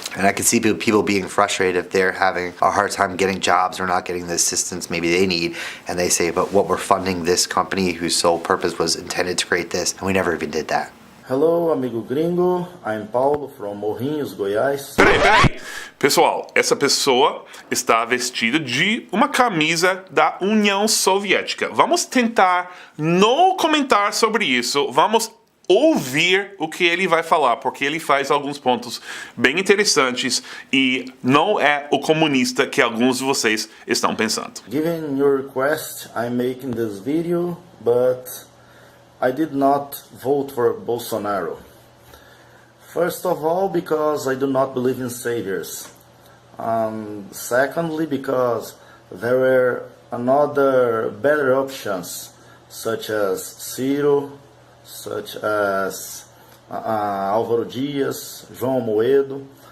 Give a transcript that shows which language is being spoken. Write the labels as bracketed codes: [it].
[en] And I can see people being frustrated if they're having a hard time getting jobs or not getting the assistance maybe they need, and they say, but what we're funding this company whose sole purpose was intended to create this, and we never even did that. Hello, [pt] amigo gringo. [en] I'm Paulo from Morrinhos, Goiás. [pt] Peraí. Pessoal, essa pessoa está vestida de uma camisa da União Soviética. Vamos tentar não comentar sobre isso. Vamos ouvir o que ele vai falar, porque ele faz alguns pontos bem interessantes e não é o comunista que alguns de vocês estão pensando. [en] Given your request, I'm making this video, but I did not vote for Bolsonaro. First of all, because I do not believe in saviors. Secondly, because there were another better options, such as Ciro, such as Álvaro Dias, João Moedo.